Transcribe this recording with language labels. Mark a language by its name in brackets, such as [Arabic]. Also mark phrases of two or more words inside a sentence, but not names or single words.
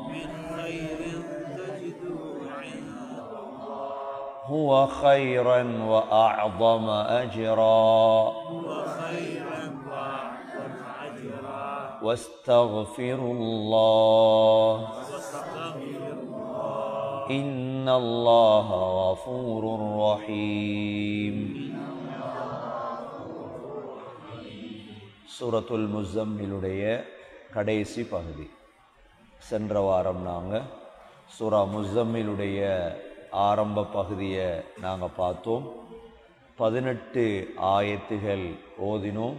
[Arabic] هو خيرا وأعظم أجرا واستغفروا الله إن الله غفور رحيم. [Tamil] சூரத்துல் முஸம்மிலுடைய கடைசி பகுதி. சென்ற வாரம் நாங்கள் சூரா முஸம்மிலுடைய ஆரம்ப பகுதியை நாங்கள் பார்த்தோம். 18 ஆயத்துகள் ஓதினோம்.